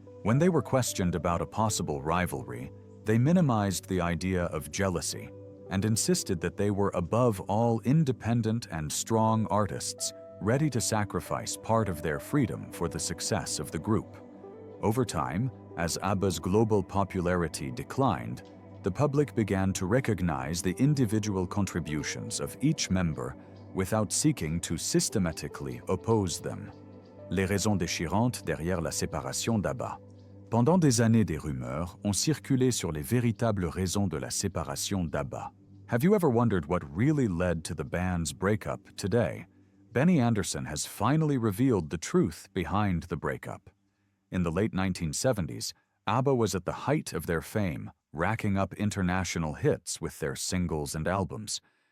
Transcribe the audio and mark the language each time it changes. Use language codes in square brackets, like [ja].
[en] When they were questioned about a possible rivalry, they minimized the idea of jealousy and insisted that they were above all independent and strong artists, ready to sacrifice part of their freedom for the success of the group. Over time, as ABBA's global popularity declined, the public began to recognize the individual contributions of each member without seeking to systematically oppose them. [fr] Les raisons déchirantes derrière la séparation d'ABBA. Pendant des années, des rumeurs ont circulé sur les véritables raisons de la séparation d'ABBA. [en] Have you ever wondered what really led to the band's breakup today? Benny Andersson has finally revealed the truth behind the breakup. In the late 1970s, ABBA was at the height of their fame, racking up international hits with their singles and albums.